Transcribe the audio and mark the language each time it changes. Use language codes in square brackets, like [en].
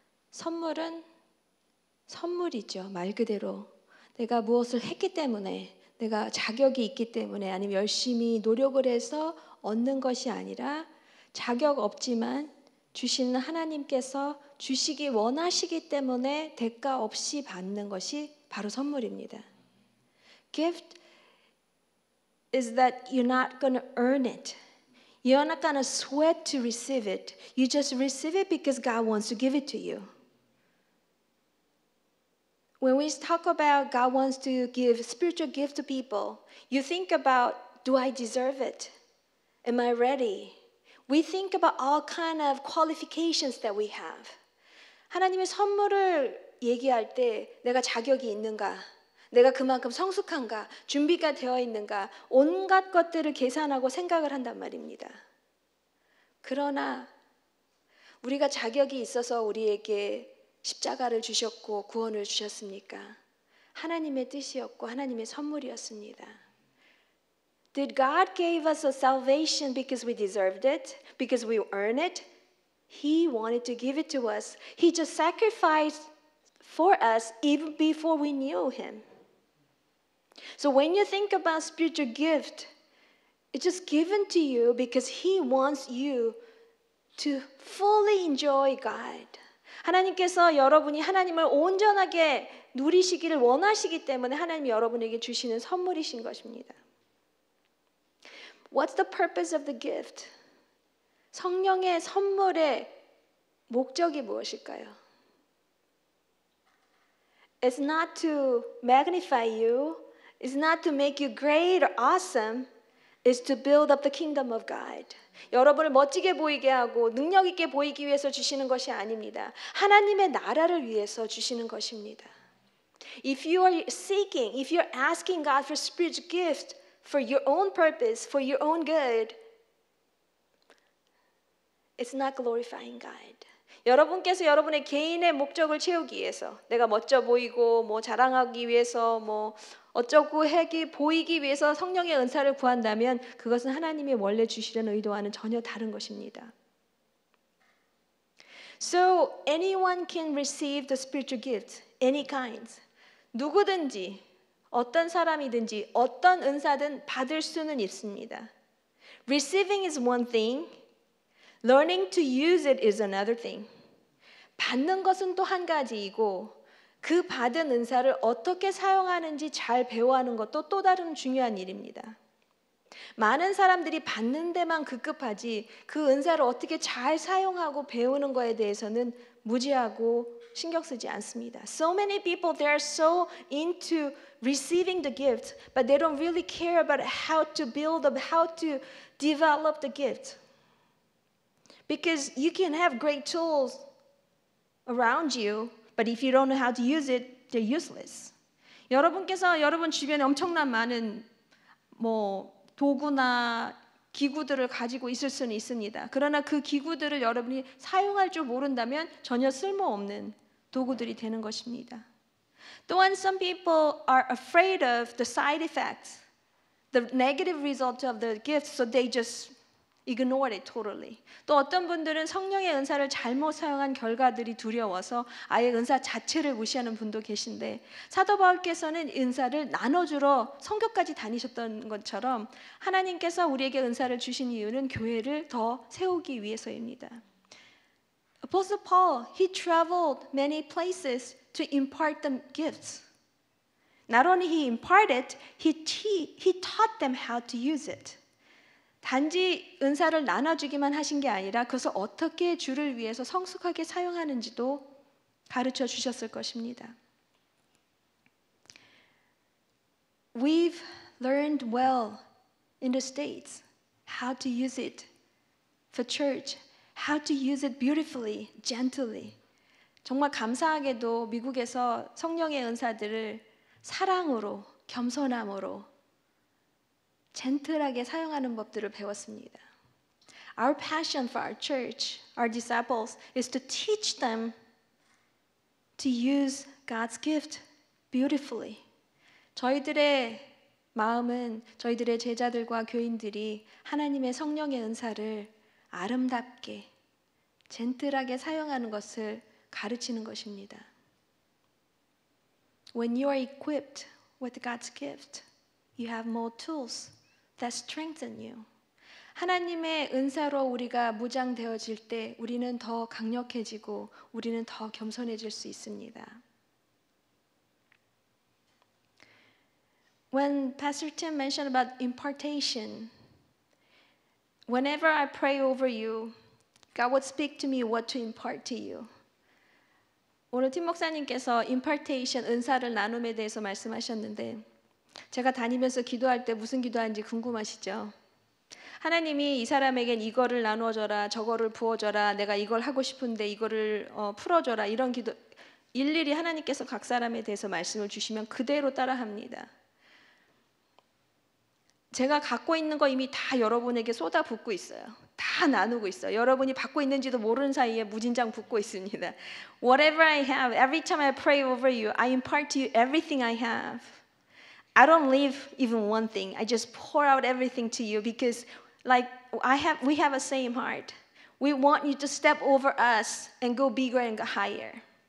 [ko] 선물은 선물이죠. 말 그대로 내가 무엇을 했기 때문에, 내가 자격이 있기 때문에, 아니면 열심히 노력을 해서 얻는 것이 아니라 자격 없지만 주시는 하나님께서 주시기 원하시기 때문에 대가 없이 받는 것이 바로 선물입니다. [en] Gift is that you're not going to earn it. You're not going to sweat to receive it. You just receive it because God wants to give it to you. When we talk about God wants to give spiritual gift to people, you think about, do I deserve it? Am I ready? We think about all kind of qualifications that we have. [ko] 하나님의 선물을 얘기할 때 내가 자격이 있는가? 내가 그만큼 성숙한가? 준비가 되어 있는가? 온갖 것들을 계산하고 생각을 한단 말입니다. 그러나 우리가 자격이 있어서 우리에게 십자가를 주셨고 구원을 주셨습니까? 하나님의 뜻이었고 하나님의 선물이었습니다. [en] Did God give us a salvation because we deserved it? Because we earned it? He wanted to give it to us. He just sacrificed for us even before we knew Him. So when you think about spiritual gift, it's just given to you because He wants you to fully enjoy God. [ko] 하나님께서 여러분이 하나님을 온전하게 누리시기를 원하시기 때문에 하나님이 여러분에게 주시는 선물이신 것입니다. [en] What's the purpose of the gift? [ko] 성령의 선물의 목적이 무엇일까요? [en] It's not to magnify you. It's not to make you great or awesome. It's to build up the kingdom of God. [ko] 여러분을 멋지게 보이게 하고 능력 있게 보이기 위해서 주시는 것이 아닙니다. 하나님의 나라를 위해서 주시는 것입니다. [en] If you are seeking, if you're asking God for spiritual gift for your own purpose, for your own good, it's not glorifying God. [ko] 여러분께서 여러분의 개인의 목적을 채우기 위해서, 내가 멋져 보이고 뭐 자랑하기 위해서 뭐 어쩌고 하기 보이기 위해서 성령의 은사를 구한다면 그것은 하나님이 원래 주시려는 의도와는 전혀 다른 것입니다. [en] So anyone can receive the spiritual gift, any kind. [ko] 누구든지 어떤 사람이든지 어떤 은사든 받을 수는 있습니다. [en] Receiving is one thing. Learning to use it is another thing. [ko] 받는 것은 또 한 가지이고 그 받은 은사를 어떻게 사용하는지 잘 배워하는 것도 또 다른 중요한 일입니다. 많은 사람들이 받는 데만 급급하지 그 은사를 어떻게 잘 사용하고 배우는 거에 대해서는 무지하고 신경 쓰지 않습니다. [en] So many people, they are so into receiving the gift, but they don't really care about how to build up, how to develop the gift. Because you can have great tools around you, but if you don't know how to use it, they're useless. [ko] 여러분께서 여러분 주변에 엄청난 많은 도구나 기구들을 가지고 있을 수는 있습니다. 그러나 그 기구들을 여러분이 사용할 줄 모른다면 전혀 쓸모없는 도구들이 되는 것입니다. 또한 [en] some people are afraid of the side effects, the negative result of the gift, so they just ignored it totally. [ko] 또 어떤 분들은 성령의 은사를 잘못 사용한 결과들이 두려워서 아예 은사 자체를 무시하는 분도 계신데 사도 바울께서는 은사를 나눠주러 성교까지 다니셨던 것처럼 하나님께서 우리에게 은사를 주신 이유는 교회를 더 세우기 위해서입니다. [en] Apostle Paul, he traveled many places to impart the gifts. Not only he imparted, he taught them how to use it. [ko] 단지 은사를 나눠주기만 하신 게 아니라 그것을 어떻게 주를 위해서 성숙하게 사용하는지도 가르쳐 주셨을 것입니다. [en] We've learned well in the States how to use it for church, how to use it beautifully, gently. [ko] 정말 감사하게도 미국에서 성령의 은사들을 사랑으로, 겸손함으로, 젠틀하게 사용하는 법들을 배웠습니다. [en] Our passion for our church, our disciples, is to teach them to use God's gift beautifully. [ko] 저희들의 마음은 저희들의 제자들과 교인들이 하나님의 성령의 은사를 아름답게, 젠틀하게 사용하는 것을 가르치는 것입니다. [en] When you are equipped with God's gift, you have more tools that strengthen you. [ko] 하나님의 은사로 우리가 무장되어질 때 우리는 더 강력해지고 우리는 더 겸손해질 수 있습니다. [en] When Pastor Tim mentioned about impartation, whenever I pray over you, God would speak to me what to impart to you. [ko] 오늘 팀 목사님께서 impartation, 은사를 나눔에 대해서 말씀하셨는데 제가 다니면서 기도할 때 무슨 기도하는지 궁금하시죠? 하나님이 이 사람에겐 이거를 나눠줘라, 저거를 부어줘라, 내가 이걸 하고 싶은데 이거를 풀어줘라, 이런 기도 일일이 하나님께서 각 사람에 대해서 말씀을 주시면 그대로 따라합니다. 제가 갖고 있는 거 이미 다 여러분에게 쏟아붓고 있어요. 다 나누고 있어요. 여러분이 받고 있는지도 모르는 사이에 무진장 붓고 있습니다. [en] Whatever I have, every time I pray over you, I impart to you everything I have. I don't leave even one thing. I just pour out everything to you because we have a same heart. We want you to step over us and go bigger and go higher.